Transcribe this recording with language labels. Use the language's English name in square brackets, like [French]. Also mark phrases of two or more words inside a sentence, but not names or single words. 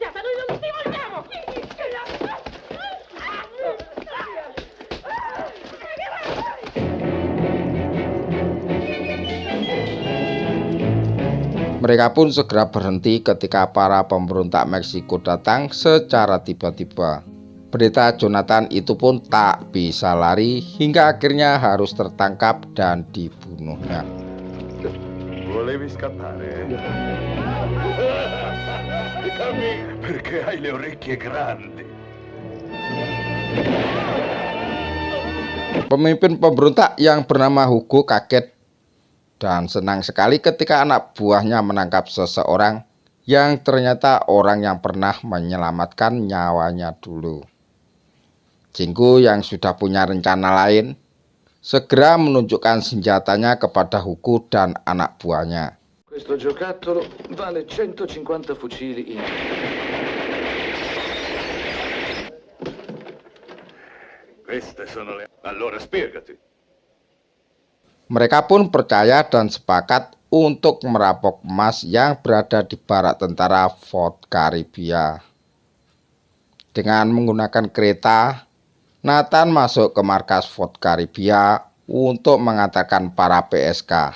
[Indonesian] Mereka pun segera berhenti ketika para pemberontak Meksiko datang secara tiba-tiba. Pendeta Jonathan itu pun tak bisa lari hingga akhirnya harus tertangkap dan dibunuhnya. [Italian] Volevi scappare? Perché hai le orecchie grandi. [Indonesian] Pemimpin pemberontak yang bernama Hugo kaget dan senang sekali ketika anak buahnya menangkap seseorang yang ternyata orang yang pernah menyelamatkan nyawanya dulu. Jenggo yang sudah punya rencana lain segera menunjukkan senjatanya kepada Hugo dan anak buahnya. [Italian] Questo giocattolo vale 150 fucili in. Queste sono le... Allora spiegati. [Indonesian] Mereka pun percaya dan sepakat untuk merampok emas yang berada di barak tentara Fort Caribia. Dengan menggunakan kereta, Nathan masuk ke markas Fort Caribia untuk mengantarkan para PSK.